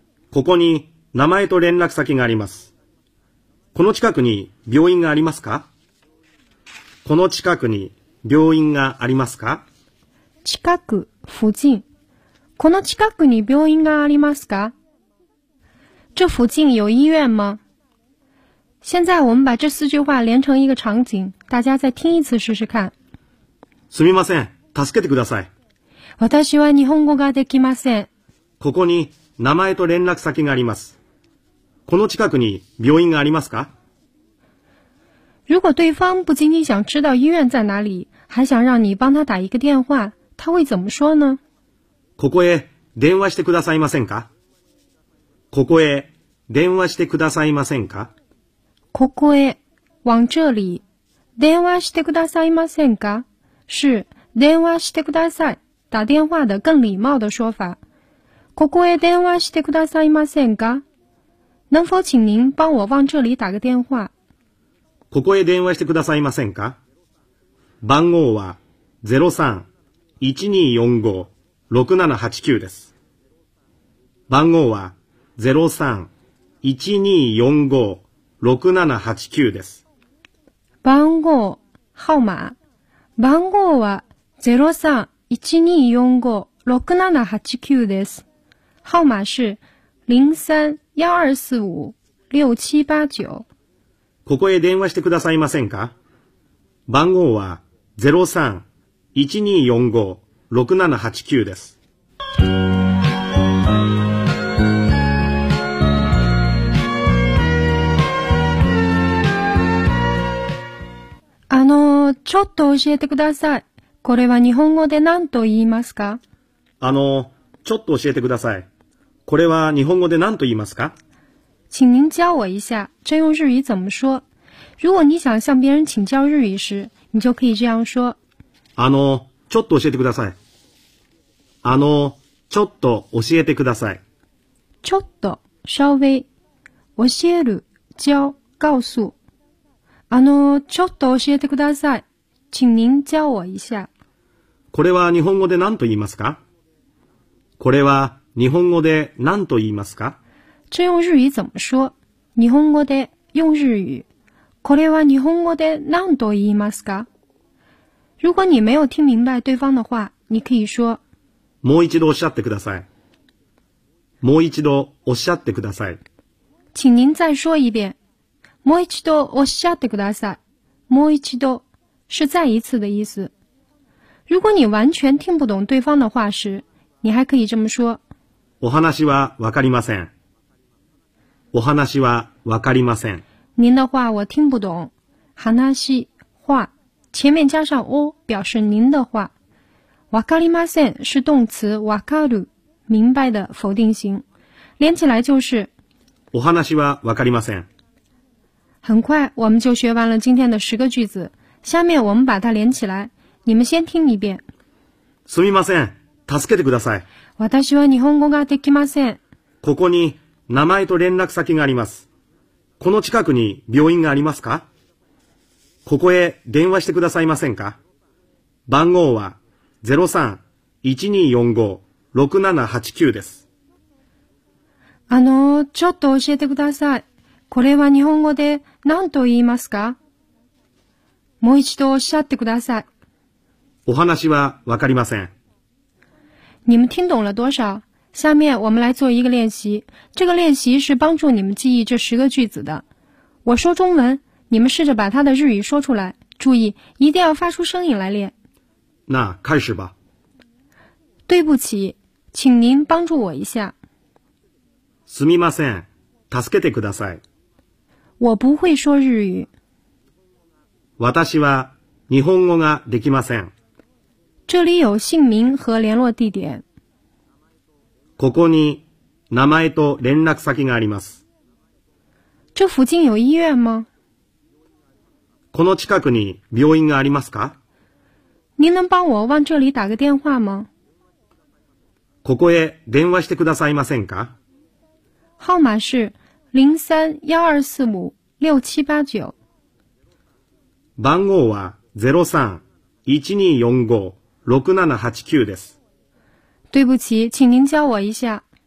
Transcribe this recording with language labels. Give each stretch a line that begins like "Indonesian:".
Japanese: ここに名前と連絡先があります。この近くに病院がありますか？この近くに病院がありますか？近く、附近。この近くに病院がありますか？
Chinese: 这附近有医院吗？现在我们把这四句话连成一个场景，大家再听一次试试看。
Japanese: すみません、助けてください。私は日本語ができません。ここに名前と連絡先があります。この近くに病院がありますか？
Chinese: 如果对方不仅仅想知道医院在哪里，还想让你帮他打一个电话，他会怎么说呢？
Japanese: ここへ電話してくださいませんか？ここへ電話してくださいませんか？ここへ、
Chinese: 往这里、
Japanese: 電話してくださいませんか？
Chinese: 是
Japanese: 電話してください、
Chinese: 打电话的更礼貌的说法。
Japanese: ここへ電話してくださいませんか？
Chinese: 能否请您帮我往这里打个电话？
Japanese: ここへ電話してくださいませんか？番号は 03-1245-6789 です。番号は 03-1245-6789 です。番号、号码。番号は 03-1245-6789 です。
Chinese: 号码是03-1245-6789。
Japanese: ここへ電話してくださいませんか？番号は03-1245-6789です。ちょっと教えてください。これは日本語で何と言いますか？ちょっと教えてください。これは日本語で何と言いますか？
Chinese: 请您教我一下，这用日语怎么说？如果你想向别人请教日语时，你就可以这样说。
Japanese: ちょっと教えてください。ちょっと教えてください。ちょっと、稍微。教える、教、告诉。ちょっと教えてください。
Chinese: 请您教我一下。
Japanese: これは日本語で何と言いますか？これは日本語で何と言いますか？
Chinese: 这用日语怎么说？
Japanese: 日本語で
Chinese: 用日语。
Japanese: これは日本語で何と言いますか？
Chinese: 如果你没有听明白对方的话，你可以说。
Japanese: もう一度おっしゃってください。もう一度おっしゃってください。
Chinese: 请您再说一遍。
Japanese: もう一度おっしゃってください。
Chinese: もう一度是再一次的意思。如果你完全听不懂对方的话时，你还可以这么说。
Japanese: お話はわかりません。お話はわかりません。
Chinese: 您的话我听不懂。話話前面加上お表示您的话。わかりません是动词わかる明白的否定型。连起来就是。
Japanese: お話はわかりません。
Chinese: 很快我们就学完了今天的十个句子。下面我们把它连起来。你们先听一遍。
Japanese: すみません。助けてください。私は日本語ができません。ここに名前と連絡先があります。この近くに病院がありますか？ここへ電話してくださいませんか？番号は 03-1245-6789 です。ちょっと教えてください。これは日本語で何と言いますか？もう一度おっしゃってください。お話はわかりません。
Chinese: 你们听懂了多少？下面我们来做一个练习。这个练习是帮助你们记忆这十个句子的。我说中文，你们试着把它的日语说出来。注意，一定要发出声音来练。那开始吧。对不起，请您帮助我一下。
Japanese: すみません、助けてください。
Chinese: 我不会说日语。
Japanese: 私は日本語ができません。
Chinese: 这里有姓名和联络地点。
Japanese: ここに名前と連絡先があります。
Chinese: 这附近有医院吗？
Japanese: この近くに病院がありますか？
Chinese: 您能帮我往这里打个电话吗？
Japanese: ここへ電話してくださいませんか？
Chinese: 号码是03-1245-6789。
Japanese: 番号は03-1245-6789です。
Chinese: 对不起，请您教我一下。